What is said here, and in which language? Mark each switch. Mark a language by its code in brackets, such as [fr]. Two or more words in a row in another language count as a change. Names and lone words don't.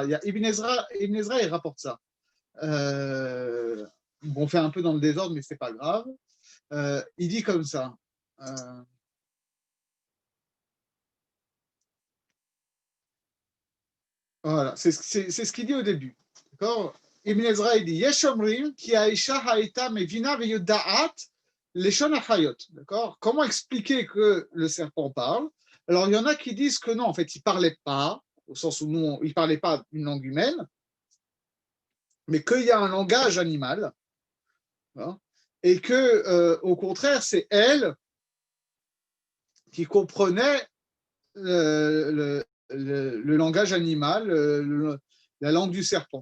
[fr] Il y a Ibn Ezra, il rapporte ça. On fait un peu dans le désordre, mais ce n'est pas grave. Il dit comme ça. Voilà, c'est ce qu'il dit au début. D'accord. Ibn Ezra, il dit [he] יש אומרים כי האשה הייתה מבינה ויודעת לשון החיות. [fr] D'accord. Comment expliquer que le serpent parle? Alors, il y en a qui disent que non, en fait, il ne parlait pas, au sens où nous, il ne parlait pas une langue humaine, mais qu'il y a un langage animal, hein, et que, au contraire, c'est elle qui comprenait le langage animal, la langue du serpent.